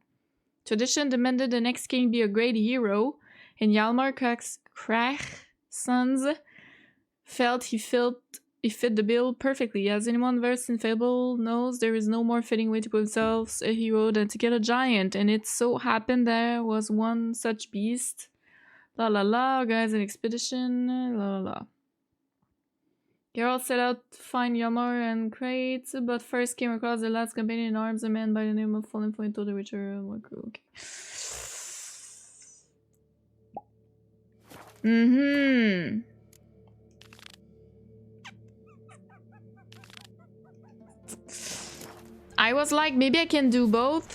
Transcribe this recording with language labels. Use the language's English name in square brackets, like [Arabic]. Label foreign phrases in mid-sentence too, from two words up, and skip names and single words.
[English] Tradition demanded the next king be a great hero, and Hjalmar Crack's sons felt he fit the bill perfectly. As anyone versed in fable knows, there is no more fitting way to put themselves a hero than to get a giant, and it so happened there was one such beast. La la la, guys, an expedition, la la la. Geralt set out to find Hjalmar and Kraitz, but first came across the last companion in arms, a man by the name of Fallen Point to the Witcher. Okay. I was like, maybe I can do both.